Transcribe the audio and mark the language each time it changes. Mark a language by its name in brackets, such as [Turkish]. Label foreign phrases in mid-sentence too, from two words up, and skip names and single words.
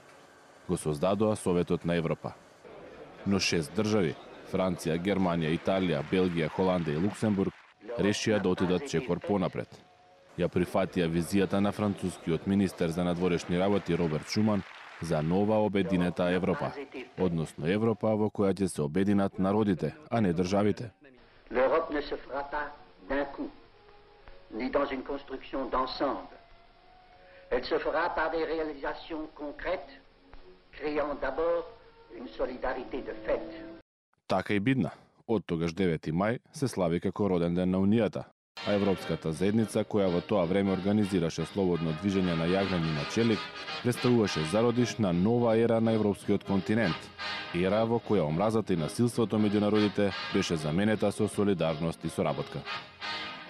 [Macedonian] Го создадоа Советот на Европа. Но 6 држави – Франција, Германија, Италија, Белгија, Холандија и Луксембург – решија да отидат чекор понапред. Ја прифатија визијата на францускиот министер за надворешни работи Роберт Шуман за нова обединета Европа, односно Европа во која ќе се обединат народите, а не државите. [French] L'Europe ne se fera pas d'un coup, ni dans une construction d'ensemble. Elle se fera par des réalisations concrètes, créant d'abord une solidarité de fait. [Macedonian] Така и бидна. Од тогаш 9 мај се слави како роден ден на Унијата, а Европската заедница, која во тоа време организираше слободно движење на јагнени на челик, представуваше зародиш на нова ера на европскиот континент. Ера во која омразата и насилството меѓу народите беше заменета со солидарност и соработка.